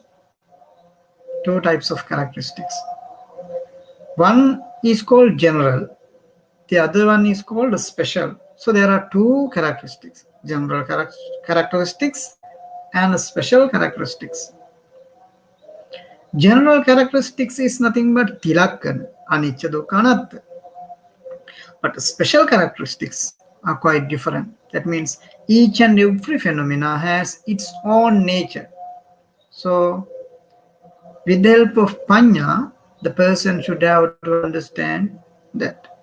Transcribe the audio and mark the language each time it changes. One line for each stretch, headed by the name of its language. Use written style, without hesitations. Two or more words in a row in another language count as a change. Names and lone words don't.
English: Two types of characteristics. One is called general, the other one is called special. So there are two characteristics, general characteristics and special characteristics. General characteristics is nothing but
Pali: tilakkana, anicca, dukkha, anatta.
English: But special characteristics are quite different. That means each and every phenomena has its own nature. So with the help of paññā, the person should have to understand that.